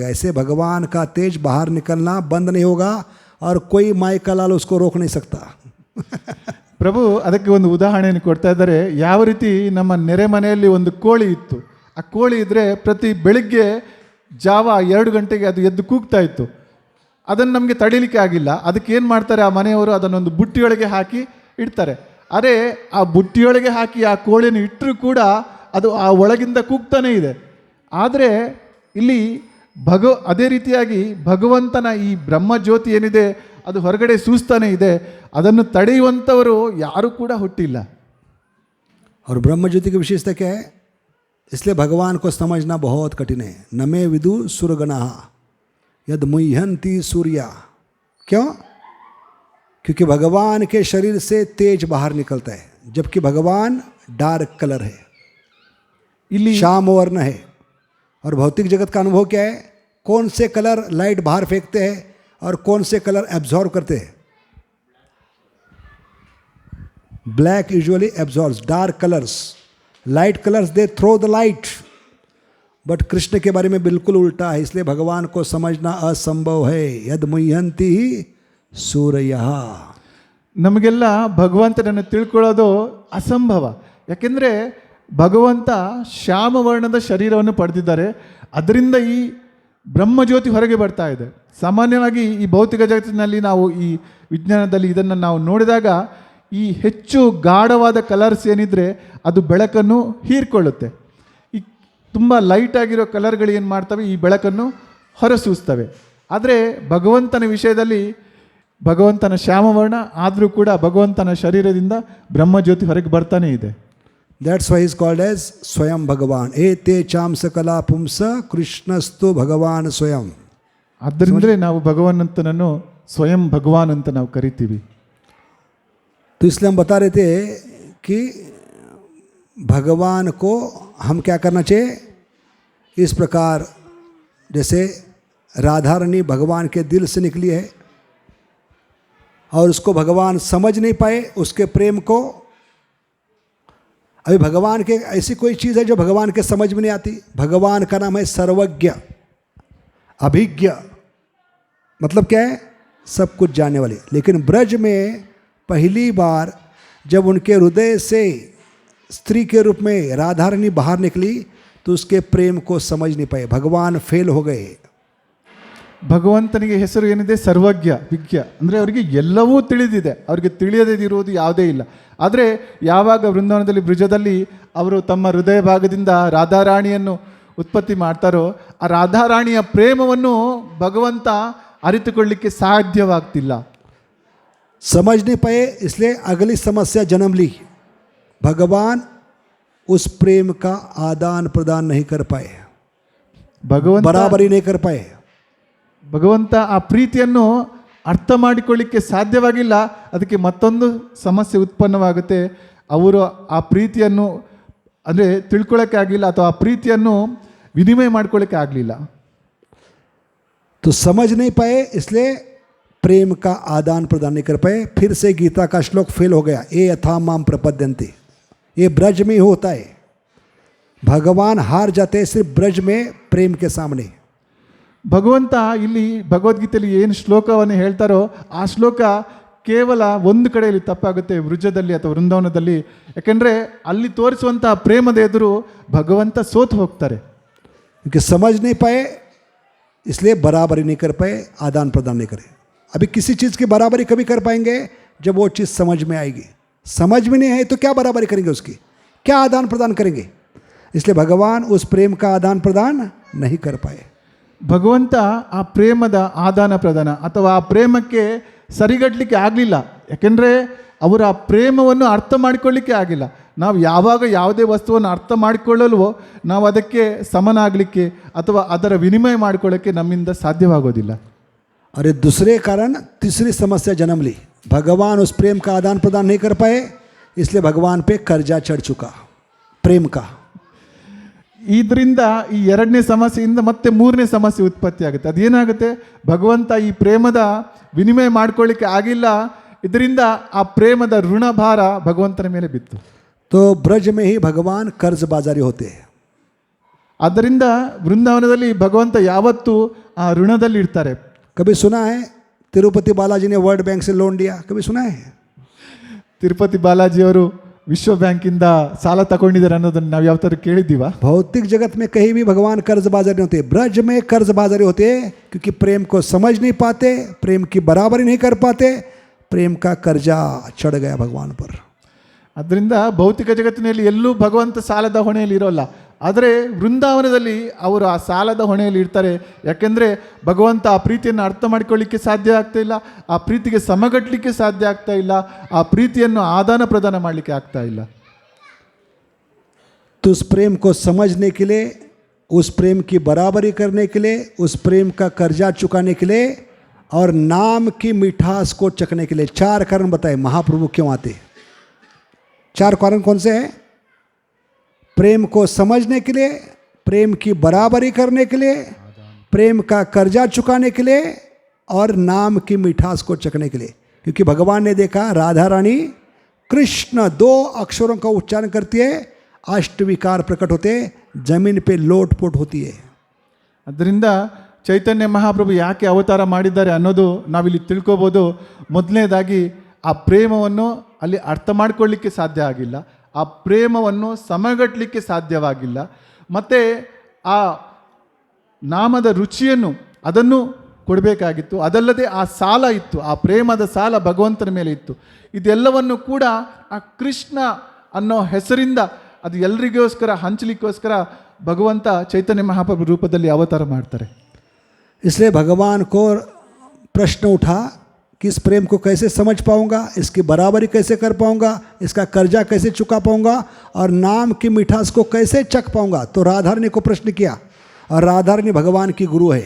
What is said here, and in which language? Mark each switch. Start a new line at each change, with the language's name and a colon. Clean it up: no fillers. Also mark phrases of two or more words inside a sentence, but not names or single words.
Hindi: ऐसे भगवान का तेज बाहर निकलना बंद नहीं होगा और कोई माई का लाल उसको रोक नहीं सकता.
Kannada: ಪ್ರಭು ಅದಕ್ಕೆ ಒಂದು ಉದಾಹರಣೆಯನ್ನು ಕೊಡ್ತಾ ಇದ್ದಾರೆ. ಯಾವ ರೀತಿ ನಮ್ಮ ನೆರೆ ಮನೆಯಲ್ಲಿ ಒಂದು ಕೋಳಿ ಇತ್ತು. ಆ ಕೋಳಿ ಇದ್ದರೆ ಪ್ರತಿ ಬೆಳಿಗ್ಗೆ ಜಾವ 2 ಗಂಟೆಗೆ ಅದು ಎದ್ದು ಕೂಗ್ತಾ ಇತ್ತು. ಅದನ್ನು ನಮಗೆ ತಡೀಲಿಕ್ಕೆ ಆಗಿಲ್ಲ. ಅದಕ್ಕೆ ಏನು ಮಾಡ್ತಾರೆ, ಆ ಮನೆಯವರು ಅದನ್ನೊಂದು ಬುಟ್ಟಿಯೊಳಗೆ ಹಾಕಿ ಇಡ್ತಾರೆ. ಅರೆ ಆ ಬುಟ್ಟಿಯೊಳಗೆ ಹಾಕಿ ಆ ಕೋಳಿಯನ್ನು ಇಟ್ಟರೂ ಕೂಡ ಅದು ಆ ಒಳಗಿಂದ ಕೂಗ್ತಾನೇ ಇದೆ. ಆದರೆ ಇಲ್ಲಿ ಅದೇ ರೀತಿಯಾಗಿ ಭಗವಂತನ ಈ ಬ್ರಹ್ಮಜ್ಯೋತಿ ಏನಿದೆ ಅದು ಹೊರಗಡೆ ಸೂಸ್ತಾನೆ ಇದೆ. ಅದನ್ನು ತಡೆಯುವಂಥವರು ಯಾರೂ ಕೂಡ ಹುಟ್ಟಿಲ್ಲ.
Hindi: और ब्रह्म ज्योति की विशेषता क्या है, इसलिए भगवान को समझना बहुत कठिन है.
Sanskrit: नमे विदु सुरगणा यद मुह्यंती सूर्या.
Hindi: क्यों? क्योंकि भगवान के शरीर से तेज बाहर निकलता है, जबकि भगवान
English: dark color
Hindi: है,
Kannada: ಇಲ್ಲಿ
Hindi: श्याम वर्ण है. और भौतिक जगत का अनुभव क्या है, कौन से
English: color light
Hindi: बाहर फेंकते हैं और कौन से
English: color absorb
Hindi: करते हैं.
English: Black usually absorbs dark colors, light colors they throw the light.
Hindi: बट कृष्ण के बारे में बिल्कुल उल्टा है, इसलिए भगवान को समझना असंभव है.
Sanskrit: यद मुह्यंती सूर्य.
Kannada: ನಮಗೆಲ್ಲ ಭಗವಂತನನ್ನು ತಿಳ್ಕೊಳ್ಳೋದು ಅಸಂಭವ. ಯಾಕೆಂದರೆ ಭಗವಂತ ಶ್ಯಾಮವರ್ಣದ ಶರೀರವನ್ನು ಪಡೆದಿದ್ದಾರೆ. ಅದರಿಂದ ಈ ಬ್ರಹ್ಮಜ್ಯೋತಿ ಹೊರಗೆ ಬರ್ತಾ ಇದೆ. ಸಾಮಾನ್ಯವಾಗಿ ಈ ಭೌತಿಕ ಜಗತ್ತಿನಲ್ಲಿ ನಾವು ಈ ವಿಜ್ಞಾನದಲ್ಲಿ ಇದನ್ನು ನಾವು ನೋಡಿದಾಗ ಈ ಹೆಚ್ಚು ಗಾಢವಾದ ಕಲರ್ಸ್ ಏನಿದ್ರೆ ಅದು ಬೆಳಕನ್ನು ಹೀರ್ಕೊಳ್ಳುತ್ತೆ. ಈ ತುಂಬ ಲೈಟ್ ಆಗಿರೋ ಕಲರ್ಗಳು ಏನು ಮಾಡ್ತವೆ, ಈ ಬೆಳಕನ್ನು ಹೊರಸೂಸ್ತವೆ. ಆದರೆ ಭಗವಂತನ ವಿಷಯದಲ್ಲಿ ಭಗವಂತನ ಶ್ಯಾಮವರ್ಣ ಆದರೂ ಕೂಡ ಭಗವಂತನ ಶರೀರದಿಂದ ಬ್ರಹ್ಮಜ್ಯೋತಿ ಹೊರಗೆ ಬರ್ತಾನೆ ಇದೆ.
English: That's why he's called as Swayam Bhagavan.
Sanskrit: एते चांश कला पुंस कृष्णस्तु भगवान स्वयम्.
Kannada: ಆದ್ದರಿಂದಲೇ ನಾವು ಭಗವಂತನನ್ನು ಸ್ವಯಂ ಭಗವಾನ್ ಅಂತ ನಾವು ಕರಿತೀವಿ.
Hindi: तो इसलिए हम बता रहे थे कि भगवान को हम क्या करना चाहिए, इस प्रकार जैसे राधा रानी भगवान के दिल से निकली है और उसको भगवान समझ नहीं पाए उसके प्रेम को. अभी भगवान के ऐसी कोई चीज़ है जो भगवान के समझ में नहीं आती. भगवान का नाम है सर्वज्ञ, अभिज्ञ, मतलब क्या है, सब कुछ जानने वाले. लेकिन ब्रज में पहली बार जब उनके हृदय से स्त्री के रूप में राधा रानी बाहर निकली तो उसके प्रेम को समझ नहीं पाए, भगवान फेल हो गए.
Kannada: ಭಗವಂತನಿಗೆ ಹೆಸರು ಏನಿದೆ, ಸರ್ವಜ್ಞ, ವಿಜ್ಞ. ಅಂದರೆ ಅವರಿಗೆ ಎಲ್ಲವೂ ತಿಳಿದಿದೆ, ಅವರಿಗೆ ತಿಳಿಯದಿರುವುದು ಯಾವುದೇ ಇಲ್ಲ. ಆದರೆ ಯಾವಾಗ ವೃಂದಾವನದಲ್ಲಿ ಬ್ರಿಜದಲ್ಲಿ ಅವರು ತಮ್ಮ ಹೃದಯ ಭಾಗದಿಂದ ರಾಧಾರಾಣಿಯನ್ನು ಉತ್ಪತ್ತಿ ಮಾಡ್ತಾರೋ ಆ ರಾಧಾರಾಣಿಯ ಪ್ರೇಮವನ್ನು ಭಗವಂತ ಅರಿತುಕೊಳ್ಳಲಿಕ್ಕೆ ಸಾಧ್ಯವಾಗ್ತಿಲ್ಲ.
Hindi: समझ नहीं पाए, इसलिए अगली समस्या जन्म ली. भगवान उस प्रेम का आदान प्रदान नहीं कर पाए, बराबरी नहीं कर पाए.
Kannada: ಭಗವಂತ ಆ ಪ್ರೀತಿಯನ್ನು ಅರ್ಥ ಮಾಡಿಕೊಳ್ಳಿಕ್ಕೆ ಸಾಧ್ಯವಾಗಿಲ್ಲ. ಅದಕ್ಕೆ ಮತ್ತೊಂದು ಸಮಸ್ಯೆ ಉತ್ಪನ್ನವಾಗುತ್ತೆ. ಅವರು ಆ ಪ್ರೀತಿಯನ್ನು ಅಂದರೆ ತಿಳ್ಕೊಳ್ಳೋಕ್ಕೆ ಆಗಲಿಲ್ಲ, ಅಥವಾ ಆ ಪ್ರೀತಿಯನ್ನು ವಿನಿಮಯ ಮಾಡ್ಕೊಳ್ಳೋಕ್ಕೆ ಆಗಲಿಲ್ಲ.
Hindi: तो समझ नहीं पाए, इसलिए प्रेम का आदान प्रदान नहीं कर पाए। फिर से गीता का श्लोक फेल हो गया,
Sanskrit: ये यथा माम प्रपद्यन्ते।
Hindi: ये ब्रज में ही होता है, भगवान हार जाते हैं सिर्फ ब्रज में प्रेम के सामने।
Kannada: ಭಗವಂತ ಇಲ್ಲಿ ಭಗವದ್ಗೀತೆಯಲ್ಲಿ ಏನು ಶ್ಲೋಕವನ್ನು ಹೇಳ್ತಾರೋ ಆ ಶ್ಲೋಕ ಕೇವಲ ಒಂದು ಕಡೆಯಲ್ಲಿ ತಪ್ಪಾಗುತ್ತೆ, ವೃಜದಲ್ಲಿ ಅಥವಾ ವೃಂದಾವನದಲ್ಲಿ. ಯಾಕೆಂದರೆ ಅಲ್ಲಿ ತೋರಿಸುವಂತಹ ಪ್ರೇಮದ ಎದುರು ಭಗವಂತ ಸೋತು ಹೋಗ್ತಾರೆ.
Hindi: क्योंकि समझ नहीं पाए इसलिए बराबरी नहीं कर पाए, आदान प्रदान नहीं करे। अभी किसी चीज़ की बराबरी कभी कर पाएंगे जब वो चीज़ समझ में आएगी। समझ में नहीं है तो क्या बराबरी करेंगे, उसकी क्या आदान प्रदान करेंगे? इसलिए भगवान उस प्रेम का आदान प्रदान नहीं कर पाए।
Kannada: ಭಗವಂತ ಆ ಪ್ರೇಮದ ಆದಾನ ಪ್ರದಾನ ಅಥವಾ ಆ ಪ್ರೇಮಕ್ಕೆ ಸರಿಗಟ್ಟಲಿಕ್ಕೆ ಆಗಲಿಲ್ಲ. ಯಾಕೆಂದರೆ ಅವರ ಆ ಪ್ರೇಮವನ್ನು ಅರ್ಥ ಮಾಡಿಕೊಳ್ಳಿಕ್ಕೆ ಆಗಿಲ್ಲ. ನಾವು ಯಾವಾಗ ಯಾವುದೇ ವಸ್ತುವನ್ನು ಅರ್ಥ ಮಾಡಿಕೊಳ್ಳಲ್ವೋ ನಾವು ಅದಕ್ಕೆ ಸಮನಾಗಲಿಕ್ಕೆ ಅಥವಾ ಅದರ ವಿನಿಮಯ ಮಾಡಿಕೊಳ್ಳೋಕ್ಕೆ ನಮ್ಮಿಂದ ಸಾಧ್ಯವಾಗೋದಿಲ್ಲ.
Hindi: अरे दूसरे कारण तीसरी समस्या जन्म ली, भगवान उस प्रेम का आदान प्रदान नहीं कर पाए, इसलिए भगवान पे कर्जा चढ़ चुका प्रेम का।
Kannada: ಇದರಿಂದ ಈ ಎರಡನೇ ಸಮಸ್ಯೆಯಿಂದ ಮತ್ತೆ ಮೂರನೇ ಸಮಸ್ಯೆ ಉತ್ಪತ್ತಿ ಆಗುತ್ತೆ. ಅದೇನಾಗುತ್ತೆ, ಭಗವಂತ ಈ ಪ್ರೇಮದ ವಿನಿಮಯ ಮಾಡ್ಕೊಳ್ಳಿಕ್ಕೆ ಆಗಿಲ್ಲ, ಇದರಿಂದ ಆ ಪ್ರೇಮದ ಋಣಭಾರ ಭಗವಂತನ ಮೇಲೆ ಬಿತ್ತು.
Hindi: तो ब्रज में ही भगवान कर्ज बाजारी होते हैं।
Kannada: ಆದ್ದರಿಂದ ವೃಂದಾವನದಲ್ಲಿ ಭಗವಂತ ಯಾವತ್ತೂ ಆ ಋಣದಲ್ಲಿ ಇರ್ತಾರೆ.
Hindi: कभी सुना है तिरुपति बालाजी ने वर्ल्ड बैंक से लोन लिया? कभी सुना है?
Kannada: ತಿರುಪತಿ ಬಾಲಾಜಿಯವರು ವಿಶ್ವ ಬ್ಯಾಂಕಿಂದ ಸಾಲ ತಗೊಂಡಿದ್ದಾರೆ ಅನ್ನೋದನ್ನು ನಾವು ಯಾವ ಥರ ಕೇಳಿದ್ದೀವ?
Hindi: भौतिक जगत में कहीं भी भगवान कर्ज बाजारी होते, ब्रज में कर्ज बाजारी होते हैं, क्योंकि प्रेम को समझ नहीं पाते, प्रेम की बराबरी नहीं कर पाते, प्रेम का कर्जा चढ़ गया भगवान पर।
Kannada: ಅದರಿಂದ ಭೌತಿಕ ಜಗತ್ತಿನಲ್ಲಿ ಎಲ್ಲೂ ಭಗವಂತ ಸಾಲದ ಹೊಣೆಯಲ್ಲಿ ಇರೋಲ್ಲ. ಆದರೆ ವೃಂದಾವನದಲ್ಲಿ ಅವರು ಆ ಸಾಲದ ಹೊಣೆಯಲ್ಲಿ ಇರ್ತಾರೆ. ಯಾಕೆಂದರೆ ಭಗವಂತ ಆ ಪ್ರೀತಿಯನ್ನು ಅರ್ಥ ಮಾಡಿಕೊಳ್ಳಿಕ್ಕೆ ಸಾಧ್ಯ ಆಗ್ತಾ ಇಲ್ಲ, ಆ ಪ್ರೀತಿಗೆ ಸಮಗಟ್ಟಲಿಕ್ಕೆ ಸಾಧ್ಯ ಆಗ್ತಾ ಇಲ್ಲ, ಆ ಪ್ರೀತಿಯನ್ನು ಆದಾನ ಪ್ರದಾನ ಮಾಡಲಿಕ್ಕೆ ಆಗ್ತಾ ಇಲ್ಲ.
Hindi: तो उस प्रेम को समझने के लिए, उस प्रेम की बराबरी करने के लिए, उस प्रेम का कर्जा चुकाने के लिए और नाम की मिठास को चखने के लिए चार कारण बताए महाप्रभु क्यों आते। चार कारण कौन से हैं? प्रेम को समझने के लिए, प्रेम की बराबरी करने के लिए, प्रेम का कर्जा चुकाने के लिए और नाम की मिठास को चखने के लिए। क्योंकि भगवान ने देखा राधा रानी कृष्ण दो अक्षरों का उच्चारण करती है, अष्ट विकार प्रकट होते, जमीन पे लोटपोट होती है।
Kannada: ಅದರಿಂದ ಚೈತನ್ಯ ಮಹಾಪ್ರಭು ಯಾಕೆ ಅವತಾರ ಮಾಡಿದ್ದಾರೆ ಅನ್ನೋದು ನಾವಿಲ್ಲಿ ತಿಳ್ಕೊಬೋದು. ಮೊದಲನೇದಾಗಿ ಆ ಪ್ರೇಮವನ್ನು ಅಲ್ಲಿ ಅರ್ಥ ಮಾಡಿಕೊಳ್ಳಿಕ್ಕೆ ಸಾಧ್ಯ ಆಗಿಲ್ಲ, ಆ ಪ್ರೇಮವನ್ನು ಸಮಗಟ್ಟಲಿಕ್ಕೆ ಸಾಧ್ಯವಾಗಿಲ್ಲ, ಮತ್ತು ಆ ನಾಮದ ರುಚಿಯನ್ನು ಅದನ್ನು ಕೊಡಬೇಕಾಗಿತ್ತು. ಅದಲ್ಲದೆ ಆ ಸಾಲ ಇತ್ತು, ಆ ಪ್ರೇಮದ ಸಾಲ ಭಗವಂತನ ಮೇಲೆ ಇತ್ತು. ಇದೆಲ್ಲವನ್ನು ಕೂಡ ಆ ಕೃಷ್ಣ ಅನ್ನೋ ಹೆಸರಿಂದ ಅದು ಎಲ್ರಿಗೋಸ್ಕರ ಹಂಚಲಿಕ್ಕೋಸ್ಕರ ಭಗವಂತ ಚೈತನ್ಯ ಮಹಾಪ್ರಭು ರೂಪದಲ್ಲಿ ಅವತಾರ ಮಾಡ್ತಾರೆ.
Hindi: इसलिए भगवान को प्रश्न उठा कि इस प्रेम को कैसे समझ पाऊंगा, इसकी बराबरी कैसे कर पाऊंगा, इसका कर्जा कैसे चुका पाऊंगा और नाम की मिठास को कैसे चख पाऊंगा। तो राधारानी को प्रश्न किया, और राधारानी भगवान की गुरु है।